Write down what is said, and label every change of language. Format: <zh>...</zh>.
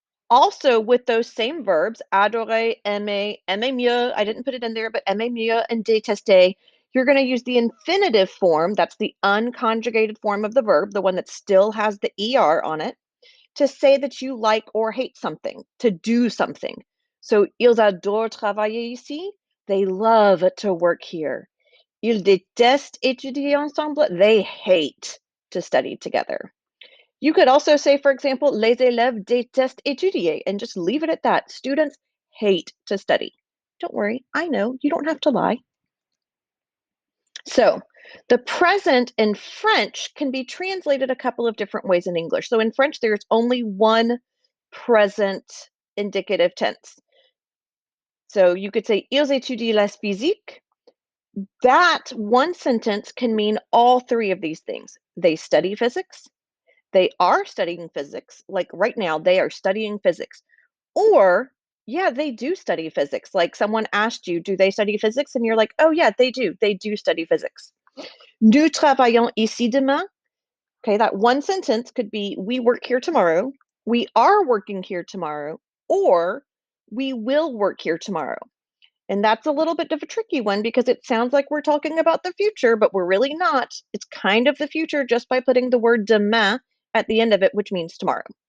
<en>Also, with those same verbs, adorer, aimer, aimer mieux, I didn't put it in there, but aimer mieux and détester, you're going to use the infinitive form, that's the unconjugated form of the verb, the one that still has the ER on it, to say that you like or hate something, to do something. So,</en> <fr>ils adorent travailler ici.</fr> <en>They love to work here.</en> <fr>Ils détestent étudier ensemble.</fr> <en>They hate to study together. You could also say, for example,</en> <fr>les élèves détestent étudier,</fr> <en>and just leave it at that. Students hate to study. Don't worry, I know, you don't have to lie. So, the present in French can be translated a couple of different ways in English. So, in French, there's only one present indicative tense. So, you could say,</en> <fr>ils étudient la physique.</fr> <en>That one sentence can mean all three of these things. They study physics. They are studying physics. Like right now, they are studying physics. Or, yeah, they do study physics. Like someone asked you, do they study physics? And you're like, oh, yeah, they do. They do study physics.</en> <fr>Nous travaillons ici demain.</fr> <en>Okay, that one sentence could be, we work here tomorrow. We are working here tomorrow. Or, we will work here tomorrow. And that's a little bit of a tricky one because it sounds like we're talking about the future, but we're really not. It's kind of the future just by putting the word demain at the end of it, which means tomorrow.</en>